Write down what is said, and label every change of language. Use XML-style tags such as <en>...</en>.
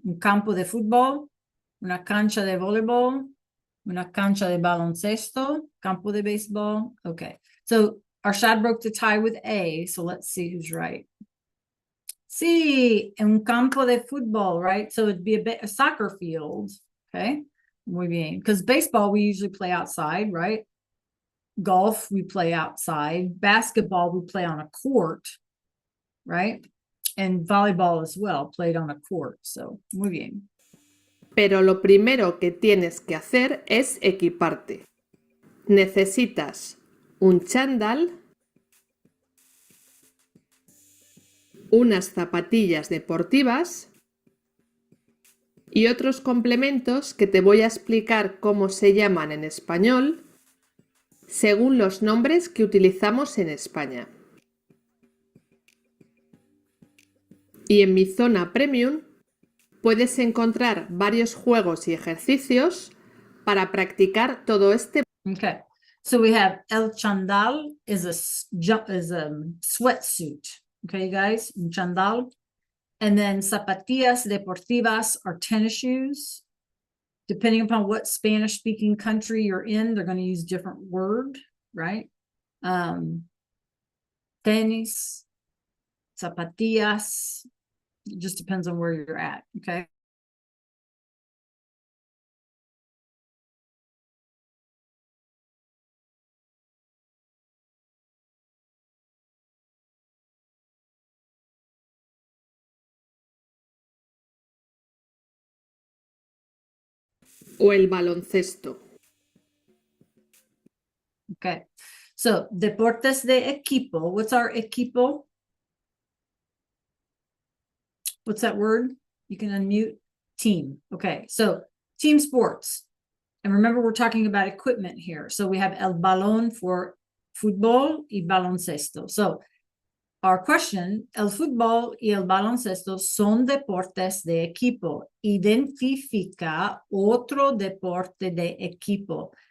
<es>Un campo de fútbol, una cancha de voleibol, una cancha de baloncesto, campo de béisbol.</es> <en>Okay. So Arshad broke the tie with A. So let's see who's right.</en> <es>Sí, un campo de fútbol, right?</es> <en>So it'd be a soccer field. Okay.</en> <es>Muy bien.</es> <en>Because baseball, we usually play outside, right? Golf, we play outside. Basketball, we play on a court, right? And volleyball as well, played on a court.</en> <es>So, muy bien. Pero lo primero que tienes que hacer es equiparte. Necesitas un chándal, unas zapatillas deportivas y otros complementos que te voy a explicar cómo se llaman en español según los nombres que utilizamos en España. Y en mi zona premium puedes encontrar varios juegos y ejercicios para practicar todo este.</es> <en>Okay. So we have el chandal is a sweatsuit. Okay, guys,</en> <es>un chandal.</es> <en>And then zapatillas deportivas are tennis shoes. Depending upon what Spanish speaking country you're in, they're going to use different word, right?</en> <es>Tenis, zapatillas.</es> <en>It just depends on where you're at. Okay.</en> <es>O el baloncesto.</es> <en>Okay. So,</en> <es>deportes de equipo.</es> <en>What's our equipo? What's that word? You can unmute. Team. Okay. So, team sports. And remember, we're talking about equipment here. So, we have el balón for fútbol y baloncesto. So, our question,</en> <es>el fútbol y el baloncesto son deportes de equipo. Identifica otro deporte de equipo.</es>